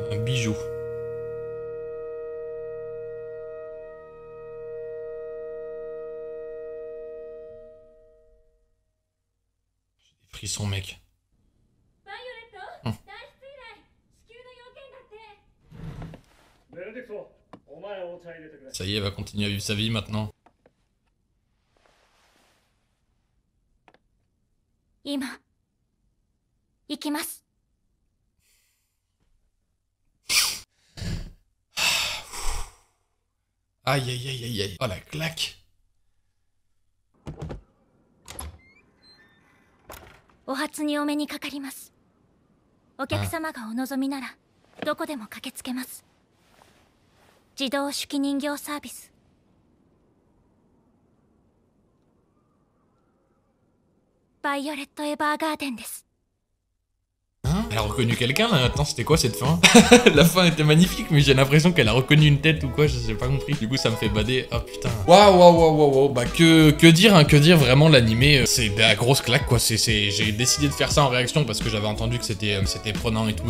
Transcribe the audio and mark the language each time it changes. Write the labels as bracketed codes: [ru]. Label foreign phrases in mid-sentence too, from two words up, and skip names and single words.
[fr] Un bijou. J'ai des frissons, mec. Ça y est, elle va continuer à vivre sa vie maintenant. [ja] 今行きます。 [fr] Aïe aïe aïe aïe aïe. Oh la claque. [ja] お初にお目にかかります。お客様がお望みならどこでも駆けつけます。自動手記人形サービス。バイオレット・エヴァーガーデンです。 [fr] Hein? Elle a reconnu quelqu'un là maintenant, c'était quoi cette fin? La fin était magnifique, mais j'ai l'impression qu'elle a reconnu une tête ou quoi, je sais pas compris. Du coup, ça me fait bader. Oh putain. Waouh. Bah, que dire, vraiment, l'animé, c'est de la grosse claque quoi. J'ai décidé de faire ça en réaction parce que j'avais entendu que c'était prenant et tout.